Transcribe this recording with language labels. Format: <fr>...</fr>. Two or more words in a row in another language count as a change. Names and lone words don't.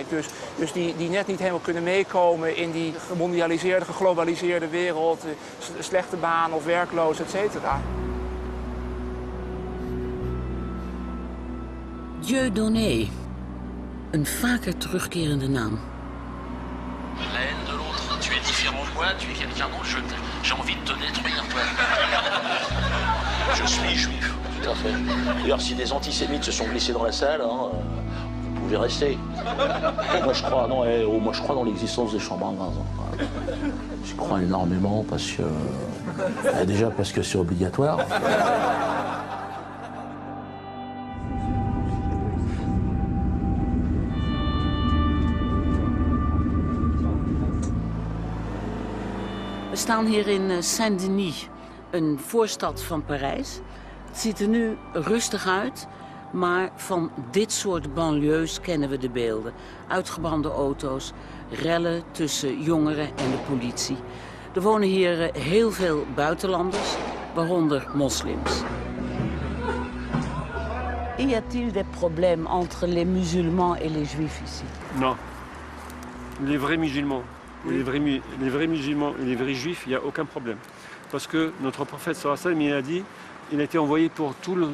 <nl>Dus die net niet helemaal kunnen meekomen in die gemondialiseerde, geglobaliseerde wereld. Slechte baan of werkloos, et cetera. Dieudonné, een vaker terugkerende naam.</nl> <fr>La haine de l'autre. Tu es différent de moi, tu es quelqu'un d'autre, j'ai envie de te détruire, toi. Je suis juif. Tout à fait. D'ailleurs, si des antisémites se sont glissés dans la salle, vous pouvez rester. Moi, je crois, moi, je crois dans l'existence des chambres à gaz. Je crois énormément parce que... déjà parce que c'est obligatoire.</fr> <nl>We staan hier in Saint-Denis, een voorstad van Parijs. Het ziet er nu rustig uit, maar van dit soort banlieues kennen we de beelden. Uitgebrande auto's, rellen tussen jongeren en de politie. Er wonen hier heel veel buitenlanders, waaronder moslims.</nl> <fr>Y a-t-il des problèmes entre les musulmans et les juifs ici? Non. Les vrais musulmans. Les vrais musulmans et les vrais juifs, il n'y a aucun problème. Parce que notre prophète</fr> <ar>صلى الله عليه وسلم,</ar> <fr>il a dit, il a été envoyé pour tout le...</fr>